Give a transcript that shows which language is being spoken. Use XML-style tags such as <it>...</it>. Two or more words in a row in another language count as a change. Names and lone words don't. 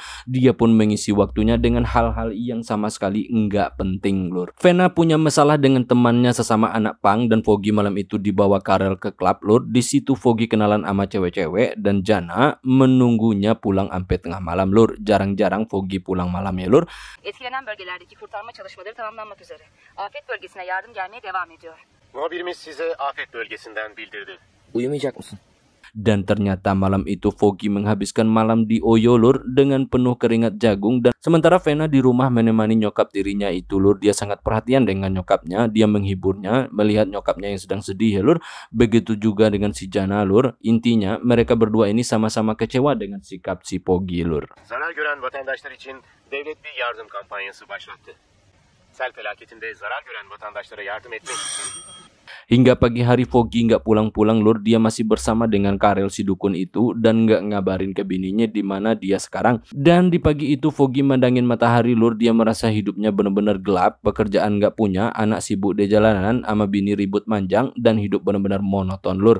<id>Dia pun mengisi waktunya dengan hal-hal yang sama sekali enggak penting lur. Vena punya masalah dengan temannya sesama anak pang dan Foggy malam itu dibawa Karel ke klub lur. Di situ Foggy kenalan sama cewek-cewek dan Jana menunggunya pulang sampai tengah malam lur. Jarang-jarang Foggy pulang malam ya lur.</id> <tr>Etkilenen bölgelerdeki kurtarma çalışmaları tamamlanmak üzere. Afet bölgesine yardım gelmeye devam ediyor. Muhabirimiz size afet bölgesinden bildirdi. Uyumayacak mısın?</tr> <id>Dan ternyata malam itu Foggy menghabiskan malam di Oyo lur dengan penuh keringat jagung. Dan sementara Vena di rumah menemani nyokap tirinya itu lur. Dia sangat perhatian dengan nyokapnya. Dia menghiburnya melihat nyokapnya yang sedang sedih ya lur. Begitu juga dengan si Jana lur. Intinya mereka berdua ini sama-sama kecewa dengan sikap si Foggy lur.</id> <tr>Zarar gören vatandaşlar için devlet bir yardım kampanyası başlattı. Sel felaketinde zarar gören vatandaşlara yardım etmek için</tr> <id>Hingga pagi hari Foggy nggak pulang-pulang lur. Dia masih bersama dengan Karel si dukun itu dan nggak ngabarin ke bininya di mana dia sekarang. Dan di pagi itu Foggy mandangin matahari lur. Dia merasa hidupnya benar-benar gelap, pekerjaan nggak punya, anak sibuk di jalanan, sama bini ribut manjang dan hidup benar-benar monoton lur.</id>